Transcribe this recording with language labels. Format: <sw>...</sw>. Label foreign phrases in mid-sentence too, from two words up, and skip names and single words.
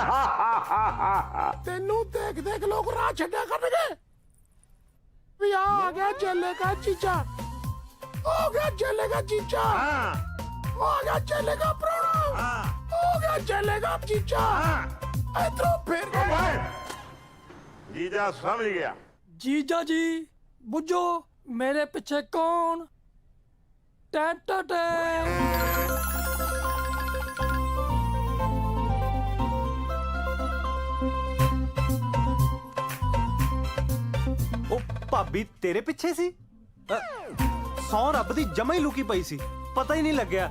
<pa>ਤੈਨੂੰ ਦੇਖ ਦੇਖ ਲੋਕ ਰਾਹ ਛੱਡਿਆ ਕਰਨਗੇ ਵੀ ਆ ਗਿਆ ਜੈਲੇ ਦਾ ਜੀਜਾ, ਹੋ ਗਿਆ ਜੈਲੇ ਦਾ ਜੀਜਾ, ਹੋ ਗਿਆ ਜੈਲੇ ਦਾ ਪ੍ਰਾਹੁਣਾ, ਹੋ ਗਿਆ ਜੈਲੇ ਦਾ ਜੀਜਾ। ਇਧਰੋਂ ਫੇਰ</pa> <hi>जीजा समझ गया। जीजा जी बुझो मेरे पीछे कौन?</hi> <pa>ਉਹ ਭਾਬੀ ਤੇਰੇ ਪਿੱਛੇ ਸੀ? ਸੌ ਰੱਬ ਦੀ ਜਮਾ ਹੀ ਲੁਕੀ ਪਈ ਸੀ, ਪਤਾ ਹੀ ਨਹੀਂ ਲੱਗਿਆ।</pa>